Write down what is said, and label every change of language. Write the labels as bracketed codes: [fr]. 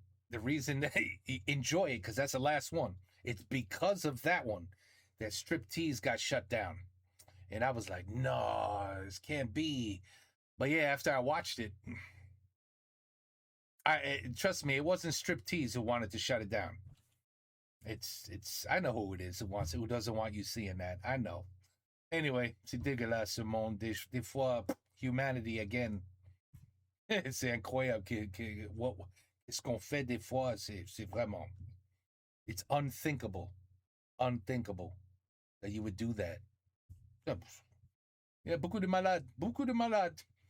[en] The reason that enjoy it, because that's the last one. It's because of that one that Striptease got shut down. And I was like, no, this can't be. But yeah, after I watched it, trust me, it wasn't Striptease who wanted to shut it down. It's I know who it is who doesn't want you seeing that. I know. [fr] Anyway, c'est dégueulasse ce monde. Des fois, [en] humanity again. [fr] C'est incroyable ce qu'on fait des fois, c'est vraiment. [en] It's unthinkable that you would do that. [fr] Yeah, beaucoup de malades.